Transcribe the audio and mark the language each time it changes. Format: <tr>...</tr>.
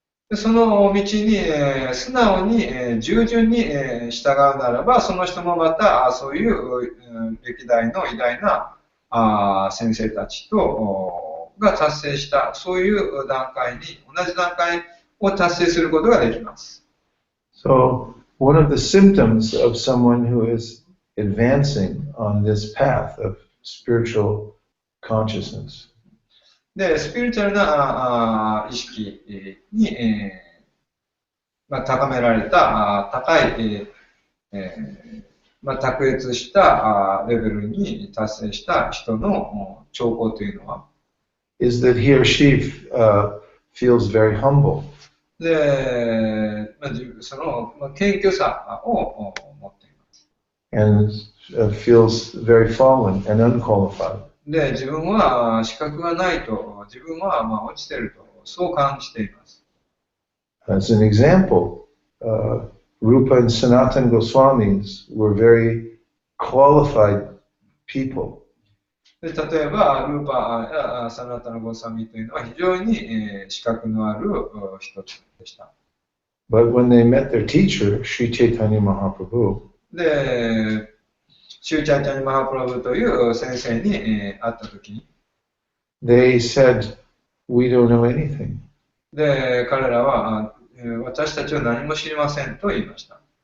<ja>でその道に、素直に、従順に、従うならば、その人もまたそういう、歴代の偉大な先生たちとが達成した、そういう段階に、同じ段階を達成することができます。</ja> <en>So, one of the symptoms of someone who is advancing on this path of spiritual consciousness</en> <ja>で、スピリチュアルな意識に、高められた高い、卓越したレベルに達成した人の兆候というのは</ja> <en>is that he or she feels very humble.</en> <ja>で、その謙虚さを持っています。</ja> <en>And feels very fallen and unqualified.</en> <ja>で、自分は資格がないと、自分は落ちていると、そう感じています。</ja> <en>As an example, Rupa and Sanatana Goswamis were very qualified people.</en> <ja>で例えば、ルーパやサナタナゴサミというのは非常に資格のある人でした。</ja> <en>But when they met their teacher, Sri Chaitanya Mahaprabhu,</en> <ja>で、シューチャイタニ・マハプラブという先生に会ったときに、</ja> <en>they said, "We don't know anything."</en> <ja>で、彼らは私たちは何も知りませんと言いました。</ja>